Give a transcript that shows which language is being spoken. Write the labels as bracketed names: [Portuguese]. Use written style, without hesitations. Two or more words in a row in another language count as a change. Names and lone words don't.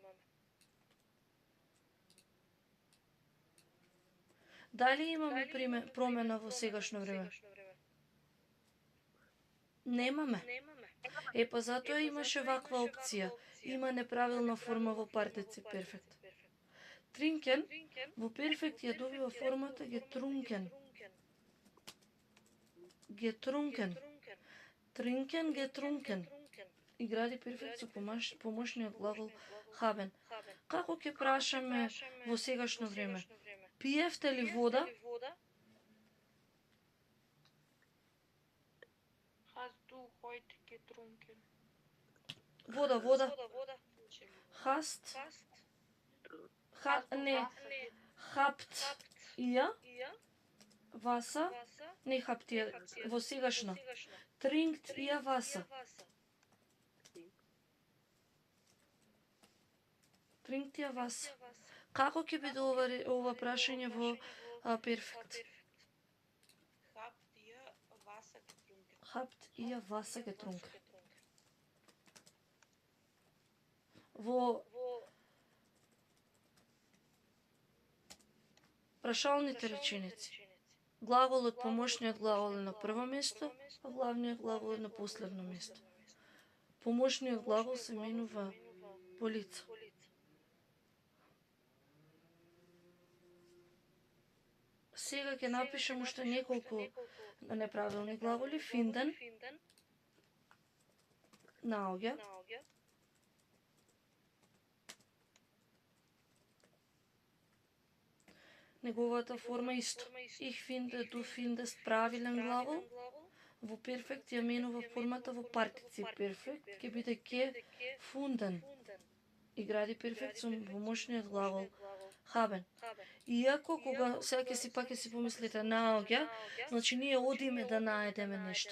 [Macedonian] Дали имаме промена во сегашно време? Немаме. Па затоа имаше ваква опција. Има неправилна форма во партици перфект. Trinken во перфект ја добива формата getrunken. [German] Getrunken. Trinken, getrunken. [Macedonian] И гради перфект со помошниот глагол haben. Како ќе прашаме во сегашно време? Пиевте ли вода? [German] Hast du heute getrunken? [Macedonian] Вода. Hast. [German] Не. Habt ihr Wasser? [Macedonian] Не [German] habt ihr [Macedonian] во сегашно. [German] Trinkt ihr Wasser? Trinkt ihr Wasser? [Macedonian] Како ќе биде ова прашање во перфект? [German] Habt ihr Wasser getrunken? [Macedonian] Во прашалните реченици глаголот, помошниот глагол е на прво место, а главниот глагол е на последно место. Помошниот глагол се менува по лице. Сега ќе напишем уште неколку неправилни глаголи. Finden, наоѓа, неговата форма исто. [German] Ich finde, du findest, [Macedonian] правилен глагол. Во перфект ја менува формата во партици перфект, ќе биде gefunden. И гради перфект со помошниот глагол haben. Иако кога сега ќе си помислите наоѓа, значи ние одиме да најдеме нешто.